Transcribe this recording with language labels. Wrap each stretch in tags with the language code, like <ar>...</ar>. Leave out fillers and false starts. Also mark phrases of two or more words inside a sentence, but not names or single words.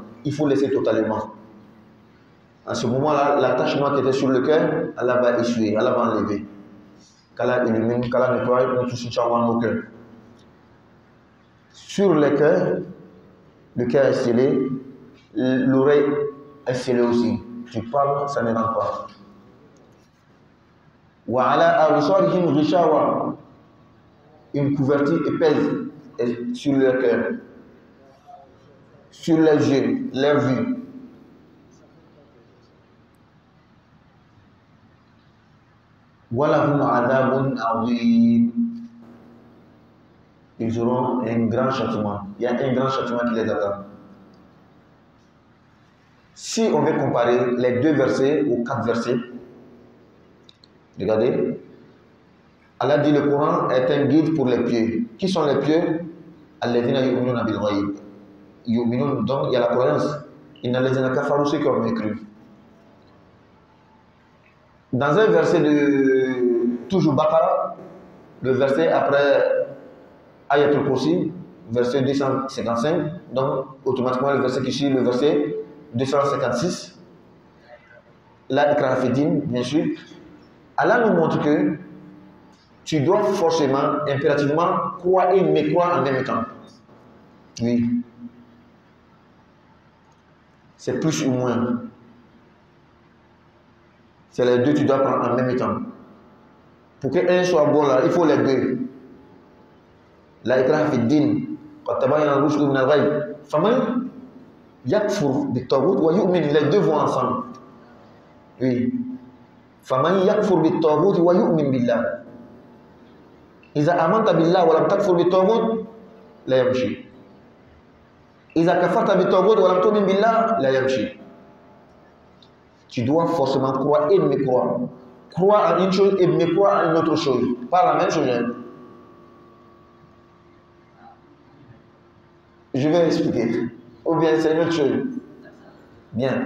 <fr>Il faut laisser totalement. À ce moment-là, la tache noire qui était sur le cœur, Allah va essuyer, Allah va enlever. Qu'Allah illumine, qu'Allah nettoie, nous tous Inch'Allah nos cœurs. Sur le cœur est scellé, l'oreille est scellée aussi. Tu parles, ça ne rentre pas.</fr> <ar>وعلى أبصارهم غشاوة,</ar> <fr>une couverture épaisse est sur leur cœur, sur les yeux, leur vue.</fr> <ar>ولهم عذاب عظيم.</ar> <fr>Ils auront un grand châtiment. Il y a un grand châtiment qui les attend. Si on veut comparer les deux versets ou 4 versets, regardez, Allah dit le Coran est un guide pour les pieux. Qui sont les pieux?</fr> <ar>الذين يؤمنون بالغيب. Yu'minun,</ar> <fr>donc il y a la croyance.</fr> <ar>إن الذين كفروا,</ar> <fr>ceux qui ont mécru. Dans un verset de toujours Baqara, le verset après Ayatul Kursi, verset 255, donc automatiquement le verset qui suit le verset 256, là,</fr> <ar>إكراه فدين,</ar> <fr>bien sûr, Allah nous montre que tu dois forcément, impérativement, croire et mécroire en même temps. Oui. C'est plus ou moins. C'est les deux que tu dois prendre en même temps. Pour qu'un soit bon là, il faut les deux.</fr> <ar>لا إكراه في الدين قد تبين الرشد من الغي. فمن يكفر بالطاغوت ويؤمن,</ar> <fr>les deux vont ensemble. Oui.</fr> <ar>فمن يكفر بالطاغوت ويؤمن بالله. إذا آمنت بالله ولم تكفر بالطاغوت لا يمشي. إذا كفرت بالطاغوت ولم تؤمن بالله لا يمشي.</ar> <fr>Tu dois forcément croire et mécroire. Croire en une chose et mécroire en une autre chose. Pas la même chose. Je vais expliquer. Ou bien c'est une autre chose. Bien.</fr>